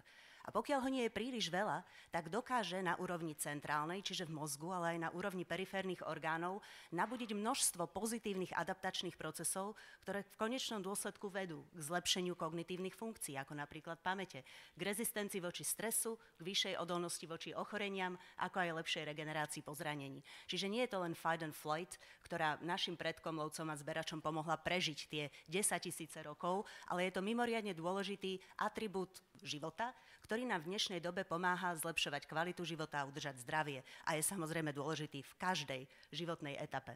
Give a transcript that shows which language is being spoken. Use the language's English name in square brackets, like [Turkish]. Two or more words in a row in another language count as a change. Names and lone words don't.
[Slovak] A pokiaľ ho nie je príliš veľa, tak dokáže na úrovni centrálnej, čiže v mozgu, ale aj na úrovni periférnych orgánov, nabudiť množstvo pozitívnych adaptačných procesov, ktoré v konečnom dôsledku vedú k zlepšeniu kognitívnych funkcií, ako napríklad pamäte, k rezistencii voči stresu, k vyššej odolnosti voči ochoreniam, ako aj lepšej regenerácii po zranení. Čiže nie je to len [English] fight and flight, [Slovak] ktorá našim predkom, lovcom a zberačom pomohla prežiť tie 10 000 rokov, ale je to mimoriadne dôležitý atribút života, ktorý nám v dnešnej dobe pomáha zlepšovať kvalitu života a udržať zdravie a je samozrejme dôležitý v každej životnej etape.